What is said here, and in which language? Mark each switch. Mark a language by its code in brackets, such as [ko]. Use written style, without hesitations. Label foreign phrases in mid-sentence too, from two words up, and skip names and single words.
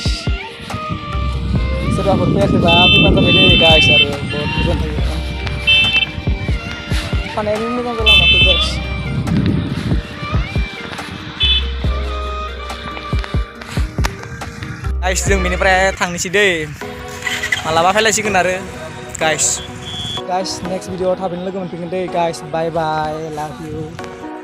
[id] Sudah berpihak ke bawah, tapi mantap ini guys. Aduh, buat tujuan lagi. Karena ini kan lama tuh guys. Guys, [brx] जों बेनिफ्राय थांनोसै दै मालाबा फैलायसिगोन आरो [en] guys next video [brx] थाबैनो लोगो मोनफिनगोन दै [en] guys bye bye love you